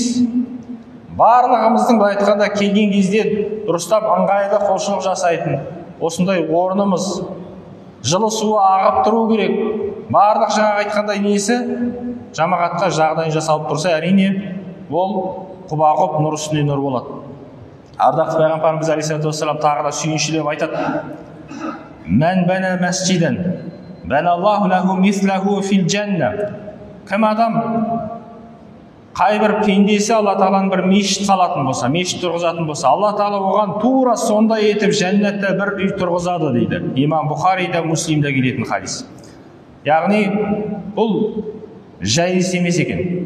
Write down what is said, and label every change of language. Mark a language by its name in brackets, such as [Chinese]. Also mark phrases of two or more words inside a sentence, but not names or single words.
[Kazakh] Барлығымыздың былай айтқанда келген кезде дұрыстап ыңғайлы құлшылық жасайтын осындай орнымыз, жылы суы ағып тұру керек. Барлық жаңағы айтқандай несі жамағатқа жағдай жасалып тұрса, әрине ол құба-құп нұр үстіне нұр болады. Ардақты пайғамбарымыз [Arabic] عليه الصلاة والسلام [Kazakh] тағы да сүйіншілеп айтады: [Arabic] "من بنى مسجدا بنى الله له مثله في الجنة." [Kazakh] Кім адам қайбір пендесі Алла тағаланың бір мешіт салатын болса, мешіт тұрғызатын болса, Алла тағала оған тура сондай етіп жәннатта бір үй тұрғызады дейді. Имам Бұхарида, Муслимде келетін хадис. Яғни бұл жай іс емес екен.